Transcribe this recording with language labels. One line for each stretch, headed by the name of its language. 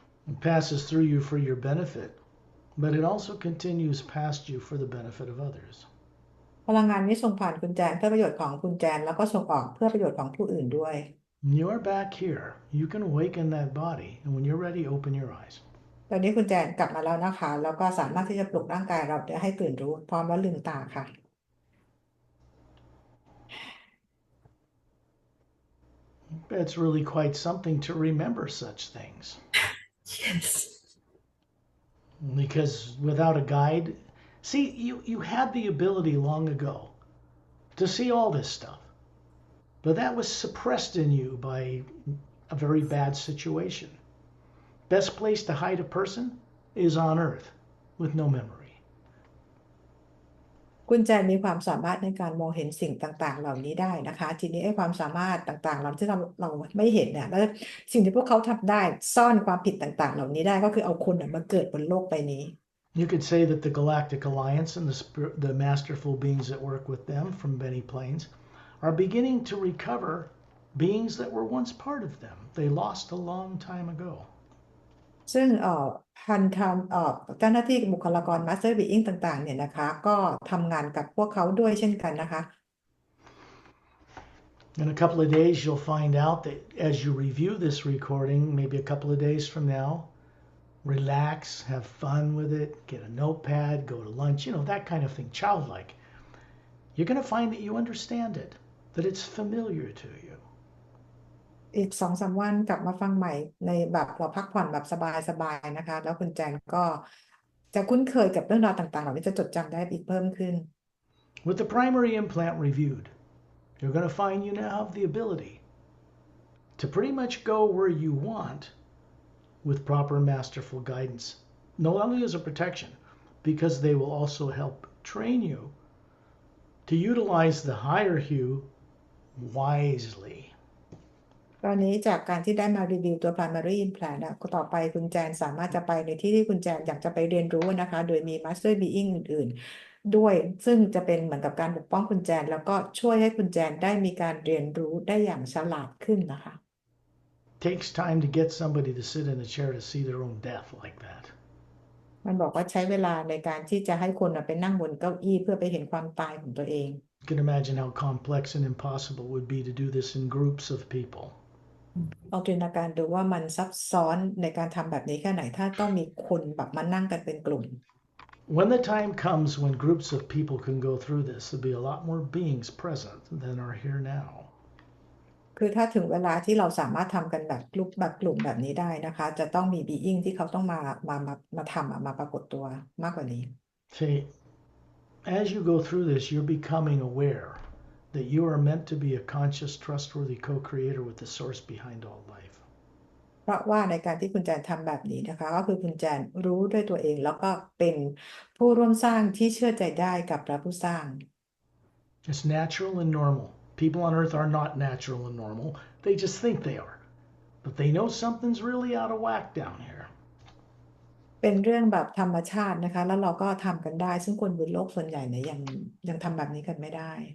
English: It passes through you for your benefit, but it also continues past you for the benefit of others.
Thai: พลังงานนี้ส่งผ่านคุณแจนเพื่อประโยชน์ของคุณแจนแล้วก็ส่งออกเพื่อประโยชน์ของผู้อื่นด้วย
English: You are back here. You can awaken that body, and when you're ready, open your eyes.
Thai: ตอนนี้คุณแจนกลับมาแล้วนะคะแล้วก็สามารถที่จะปลุกร่างกายเราให้ตื่นรู้พร้อมแล้วลืมตาค่ะ
English: It's really quite something to remember such things. Yes. Because without a guide, see, you had the ability long ago to see all this stuff, but that was suppressed in you by a very bad situation. Best place to hide a person is on Earth with no memory.
Thai: คุณแจนมีความสามารถในการมองเห็นสิ่งต่างๆเหล่านี้ได้นะคะทีนี้ไอ้ความสามารถต่างๆเราที่เราไม่เห็นเนี่ยแล้วสิ่งที่พวกเขาทำได้ซ่อนความผิดต่างๆเหล่านี้ได้ก็คือเอาคนมาเกิดบนโลกใบนี้
English: You could say that the Galactic Alliance and the masterful beings that work with them from many planes are beginning to recover beings that were once part of them. They lost a long time ago.
Thai: ซึ่งพันธะเจ้าหน้าที่บุคลากร Master Being ต่างๆเนี่ยนะคะก็ทำงานกับพวกเขาด้วยเช่นกันนะคะ
English: In a couple of days, you'll find out that as you review this recording, maybe a couple of days from now, relax, have fun with it, get a notepad, go to lunch, that kind of thing, childlike. You're going to find that you understand it, that it's familiar to you.
Thai: อีก2-3 วันกลับมาฟังใหม่ในแบบเราพักผ่อนแบบสบายๆนะคะแล้วคุณแจนก็จะคุ้นเคยกับเรื่องราวต่างๆเหล่านี้จะจดจำได้อีกเพิ่มขึ้น
English: With the primary implant reviewed, you're going to find you now have the ability to pretty much go where you want with proper masterful guidance, not only as a protection, because they will also help train you to utilize the higher hue wisely.
Thai: ตอนนี้จากการที่ได้มารีวิวตัว primary implant ก็ต่อไปคุณแจนสามารถจะไปในที่ที่คุณแจนอยากจะไปเรียนรู้นะคะโดยมี master being อื่นๆด้วยซึ่งจะเป็นเหมือนกับการปกป้องคุณแจนแล้วก็ช่วยให้คุณแจนได้มีการเรียนรู้ได้อย่างฉลาดขึ้นนะคะ
English: Takes time to get somebody to sit in a chair to see their own death like that.
Thai: มันบอกว่าใช้เวลาในการที่จะให้คนไปนั่งบนเก้าอี้เพื่อไปเห็นความตายของตัวเอง
English: You can imagine how complex and impossible it would be to do this in groups of people.
Thai: ลองจินตนาการดูว่ามันซับซ้อนในการทำแบบนี้แค่ไหนถ้าต้องมีคนแบบมานั่งกันเป็นกลุ่ม
English: When the time comes when groups of people can go through this, there'll be a lot more beings present than are here now.
Thai: คือถ้าถึงเวลาที่เราสามารถทำกันแบบกลุ่มแบบนี้ได้นะคะจะต้องมี being ที่เขาต้องมาทำมาปรากฏตัวมากกว่านี้
English: See, as you go through this, you're becoming aware that you are meant to be a conscious, trustworthy co-creator with the source behind all life.
Thai: เพราะว่าในการที่คุณแจนทำแบบนี้นะคะก็คือคุณแจนรู้ด้วยตัวเองแล้วก็เป็นผู้ร่วมสร้างที่เชื่อใจได้กับพระผู้สร้าง
English: It's natural and normal. People on Earth are not natural and normal. They just think they are. But they know something's really out of whack down here.
Thai: เป็นเรื่องแบบธรรมชาตินะคะแล้วเราก็ทำกันได้ซึ่งคนบนโลกส่วนใหญ่เนี่ยยังทำแบบนี้กันไม่ได้